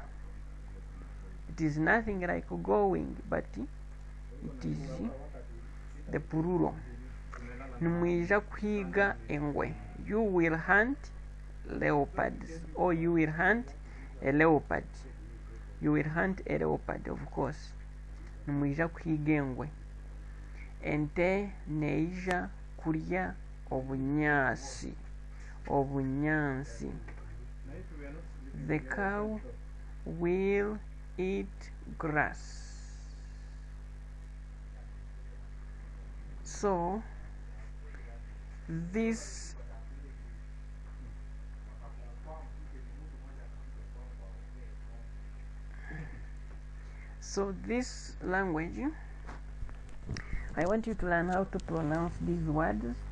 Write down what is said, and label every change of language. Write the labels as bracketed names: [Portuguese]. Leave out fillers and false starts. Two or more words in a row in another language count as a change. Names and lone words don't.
[English] It is nothing like going, but it is the plural. [Nyankole] Nimwija kwiga engwe. [English] You will hunt leopards, or you will hunt a leopard. You will hunt a leopard, of course. [Nyankole] Nimwija kwiga engwe. Ente neija kurya obunyansi. Obunyansi. [English] The cow will eat grass. So this language, I want you to learn how to pronounce these words.